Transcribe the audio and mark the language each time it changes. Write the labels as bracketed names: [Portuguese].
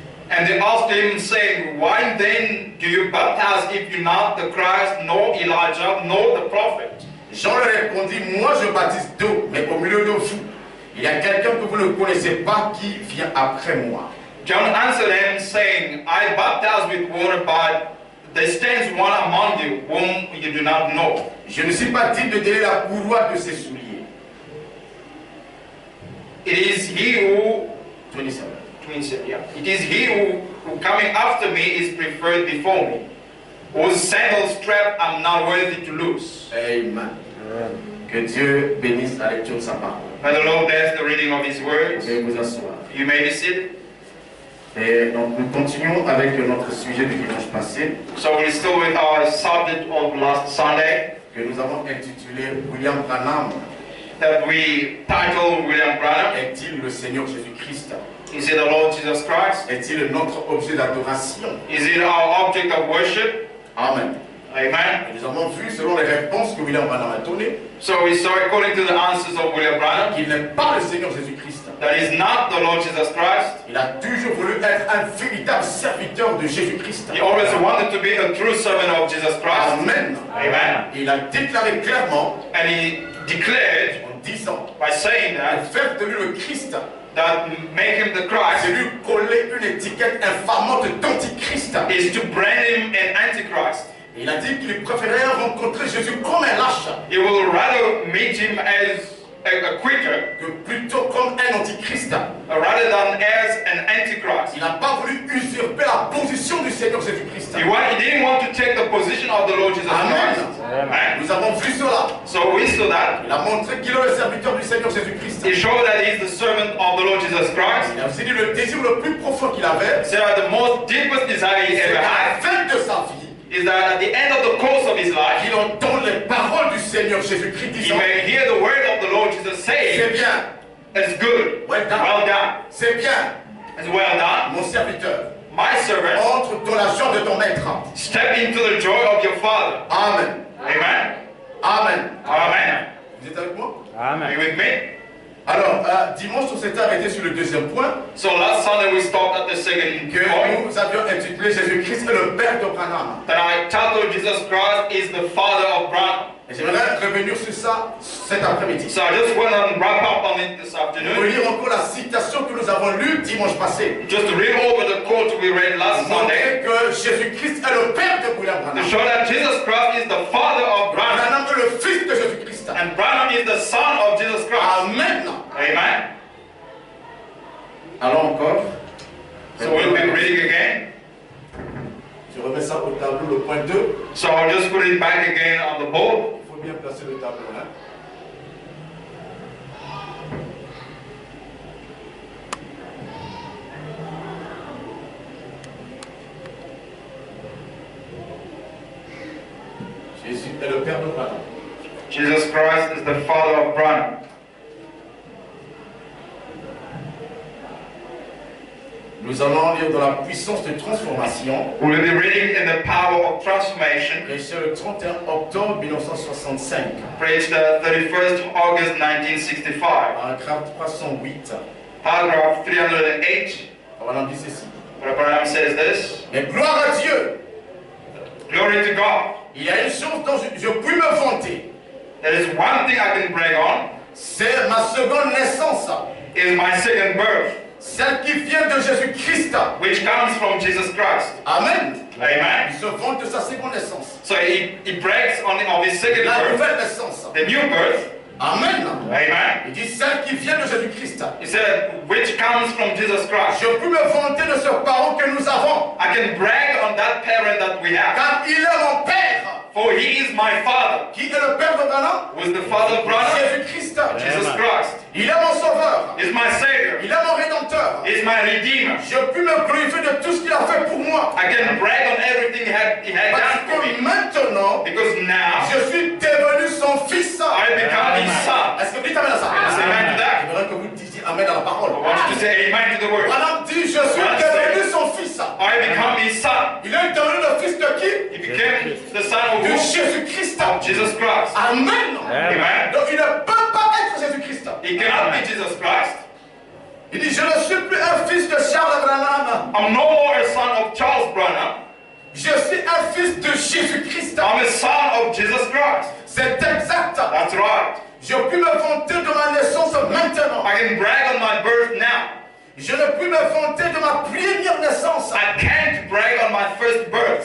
[English] And they asked him, saying, why then do you baptize if you're not the Christ, nor Elijah, nor the prophet? [French] Jean leur répondit: moi je baptise d'eau, mais au milieu de vous, il y a quelqu'un que vous ne connaissez pas qui vient après moi. [English] John answered them, saying, I baptize with water, but there stands one among you whom you do not know. [French] Je ne suis pas digne de délier la courroie de ses souliers. [English] It is he who 27. It is he who coming after me is preferred before me, whose sandal strap I'm not worthy to loose. [French] Amen. Que Dieu bénisse la lecture de sa parole. [English] May the Lord bless the reading of his [French] Vous [English] words. [French] pouvez vous asseoir. [English] You may be seated. [French] Et donc nous continuons avec notre sujet du dimanche passé, [English] So we're still with our subject of last Sunday [French] que nous avons intitulé William Branham [English] that we titled William Branham. [French] est-il le Seigneur Jésus-Christ? [English] Is it the Lord Jesus Christ? [French] Est-il notre objet d'adoration? [English] Is it our object of worship? [French] Amen. [English] Amen. [French] Et nous avons vu, selon les réponses que William Branham a données, [English] So we saw, according to the answers of William Branham, [French] qu'il n'est pas le Seigneur Jésus-Christ. [English] that is not the Lord Jesus Christ. [French] Il a toujours voulu être un véritable serviteur de Jésus-Christ. [English] He always wanted to be a true servant of Jesus Christ. [French] Amen. [English] Amen. [French] Il a déclaré clairement [English] And he declared [French] en disant: [English] by saying that, [French] faire de lui le Christ, [English] that make him the Christ [French] c'est lui coller une étiquette infamante d'antichrist. [English] is to brand him an antichrist. [French] Il a dit qu'il préférait rencontrer Jésus comme un lâche [English] He will rather meet him as a quitter [French] que plutôt comme un antichrist. [English] rather than as an antichrist. [French] Il n'a pas voulu usurper la position du Seigneur Jésus-Christ. [English] He didn't want to take the position of the Lord Jesus [French] Amen. [English] Christ. Amen. [French] Nous avons vu cela. [English] So we saw that. [French] Il a montré qu'il est le serviteur du Seigneur Jésus-Christ. [English] He showed that he's the servant of the Lord Jesus Christ. [French] Il a aussi dit le désir le plus profond qu'il avait, [English] So that the most deepest desire he [French] c'est [English] ever [French] qu'à la [English] had [French] fin de sa vie, [English] is that at the end of the course of his life, [French] qu'il entende les paroles du Seigneur Jésus-Christ [English] he [French] disant: [English] may hear the word of the Lord Jesus [French] c'est [English] saying, [French] bien, [English] it's good, well done, well done, [French] c'est bien, [English] it's well done, [French] mon serviteur, [English] my servant, [French] entre dans la joie de ton maître. [English] step into the joy of your Father. [French] Amen. [English] Amen. [French] Amen. [English] Amen. [French] Vous êtes avec moi? [English] Are you with me? [French] Alors, dimanche, on s'était arrêté sur le deuxième point [English] So last Sunday we stopped at the second [French] que [English] point [French] nous avions intitulé Jésus-Christ est le Père de Branham. [English] that I titled Jesus Christ is the Father of Branham. [French] Et j'aimerais revenir sur ça cet après-midi. [English] So I just want to wrap up on it this [French] Pour [English] afternoon. [French] lire encore la citation que nous avons lue dimanche passé. [English] Just to read over the quote we read last Sunday. [French] Montrer que Jésus-Christ est le Père de William [English] To [French] Branham. [English] show that Jesus Christ is the Father of Branham. [French] Branham est le Fils de Jésus-Christ. [English] And Branham is the Son of Jesus Christ. [French] Amen. [English] Amen. [French] Allons encore. [English] So we'll be reading again. [French] Je remets ça au tableau, le point 2. [English] So I'll just put it back again on the board. [French] Il faut bien placer le tableau. Hein? Jésus est le Père de Branham. [English] Jesus Christ is the Father of Branham. [French] Nous allons lire dans la puissance de transformation. [English] We will be reading in the power of transformation, [French] Prêché le 31 octobre 1965. [English] preached the 31st August 1965. [French] Paragraphe 308. [English] Paragraph 308. [French] Branham dit ceci. [English] Brother Branham says this. [French] Mais gloire à Dieu! [English] Glory to God. [French] Il y a une chose dont je puis me vanter. [English] There is one thing I can brag on, [French] C'est ma seconde naissance. [English] is my second birth, [French] Celle qui vient de Jésus-Christ. [English] which comes from Jesus Christ. [French] Amen. [English] Amen. [French] Il se vante de sa seconde naissance. [English] So he brags on of his second [French] La [English] birth, [French] nouvelle naissance. [English] the new birth. [French] Amen. [English] Amen. [French] Il dit celle qui vient de Jésus-Christ. [English] He said, which comes from Jesus Christ. [French] Je peux me vanter de ce parent que nous avons. [English] I can brag on that parent that we have. [French] Car il est mon Père. [English] For he is my father. [French] Qui est le Père de Branham? [English] Who is the father of Branham? [French] Jésus-Christ. [English] Jesus Christ. [French] Il est mon sauveur. [English] Is my savior. [French] Il est mon rédempteur. [English] Is my redeemer. [French] Je peux me glorifier de tout ce qu'il a fait pour moi. [English] I can brag on everything he had [French] Parce [English] done for [French] que [English] me. [French] maintenant, [English] Because now [French] je suis devenu son fils. [English] I become his son. [French] Est-ce que vous dites amen à ça? [English] Say amen to that. [French] J'aimerais que vous disiez amen à la parole. [English] I want you to say amen to the word. [French] Branham dit, je suis devenu son fils. [English] I become his son. [French] Il est devenu le fils de qui? [English] He became the son of [French] De [English] who? [French] Jésus-Christ. [English] Jesus Christ. [French] Amen. [English] Amen. [French] Donc il ne peut pas être Jésus-Christ. [English] He cannot be Jesus Christ. [French] Il dit, je ne suis plus un fils de Charles Branham. [English] I'm no more a son of Charles Branham. [French] Je suis un fils de Jésus-Christ. [English] I'm a son of Jesus Christ. [French] C'est exact. [English] That's right. [French] Je puis me vanter de ma naissance maintenant. [English] I can brag on my birth now. [French] Je ne puis me vanter de ma première naissance. [English] I can't brag on my first birth.